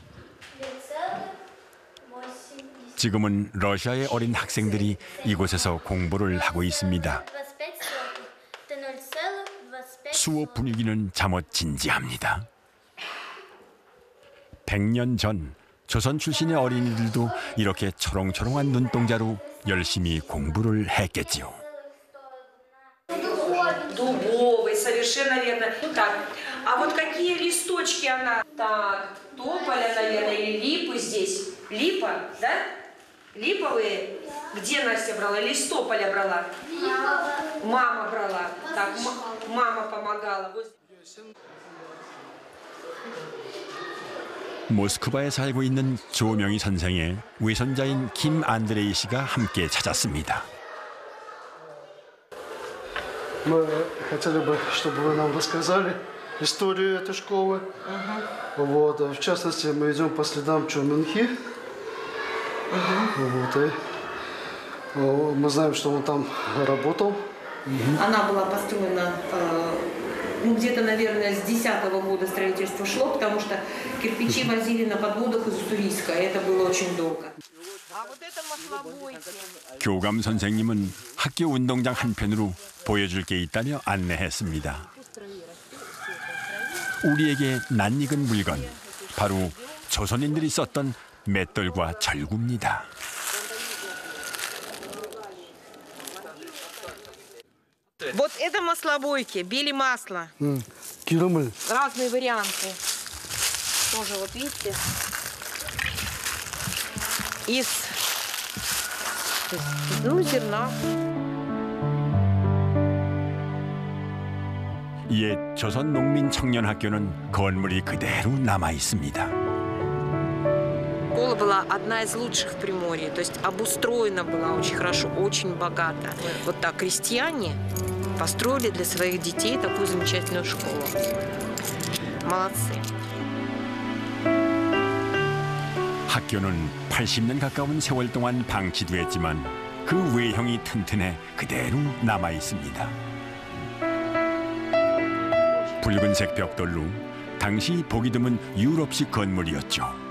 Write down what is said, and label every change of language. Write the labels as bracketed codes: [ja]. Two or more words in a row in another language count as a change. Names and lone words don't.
[ko] 지금은 러시아의 어린 학생들이 이곳에서 공부를 하고 있습니다. 수업 분위기는 잠옷 진지합니다. 100년 전 조선 출신의 어린이들도 이렇게 초롱초롱한 눈동자로 열심히 공부를 했겠지요. [ru] Дубовый, совершенно верно. Так, а вот какие листочки она? Так, тополя, наверное, или липы здесь. Липа, да? Липовые. Где Настя брала? Или с тополя брала? Мама брала. Так, мама помогала. [ko] 모스크바에 살고 있는 조명희 선생의 외손자인 김안드레이 씨가 함께 찾았습니다. [ru] Мы хотели бы, чтобы вы нам рассказали историю этой школы. Вот, в частности, мы идем по следам Чоменхи. Вот, и мы знаем, что он там работал. Она была построена, ну, где-то, наверное, с 10-го года строительство шло, потому что кирпичи возили на подводах из Уссурийска, и это было очень долго. [ko] 교감 선생님은 학교 운동장 한편으로 보여줄 게 있다며 안내했습니다. 우리에게 낯익은 물건, 바로 조선인들이 썼던 맷돌과 절구입니다. [ru] Вот это маслобойки, били масло. [ko] 기름을. [ru] Разные варианты. Тоже вот видите. Из зерна. [ko] 옛 조선 농민 청년 학교는 건물이 그대로 남아 있습니다. [ru] Школа была одна из лучших в Приморье, то есть обустроена была очень хорошо, очень богато. Вот так крестьяне построили для своих детей такую замечательную школу. Молодцы. [ko] 학교는 80년 가까운 세월 동안 방치됐지만 그 외형이 튼튼해 그대로 남아 있습니다. 붉은색 벽돌로 당시 보기 드문 유럽식 건물이었죠.